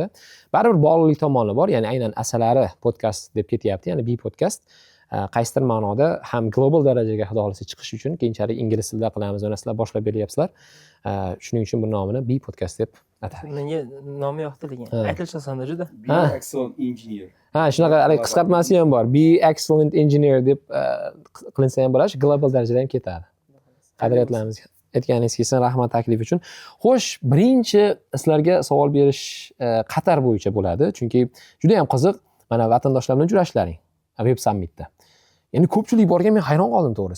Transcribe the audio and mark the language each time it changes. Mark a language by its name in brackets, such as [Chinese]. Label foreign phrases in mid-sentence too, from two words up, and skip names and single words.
[Uzbek] Baribir bog'liqlik tomoni bor, ya'ni aynan asalari podkast deb ketyapti, ya'ni B Podcast. Qaysidir ma'noda ham global darajaga xudo xolasa chiqish uchun keyinchalik ingliz tilida qilamiz, va sizlar boshlab beryapsizlar. Shuning uchun bu nomini B Podcast deb atadik. Menga nomi yoqdi lekin aytilish osonda juda. [English] Be excellent engineer. [Uzbek] Shunaqa qisqartmasi ham bor. [English] Be excellent engineer [Uzbek] deb qilinsa ham bo'ladi, global darajada ham ketadi. Qadriyatlarimiz aytganingiz kelsin, rahmat taklif uchun. Xo'sh, birinchi sizlarga savol berish Qatar bo'yicha bo'ladi, chunki juda ham qiziq. Mana vatandoshlar bilan uchrashlaring Web Summitda. Ya'ni ko'pchilik borgan, men hayron qoldim to'g'risi.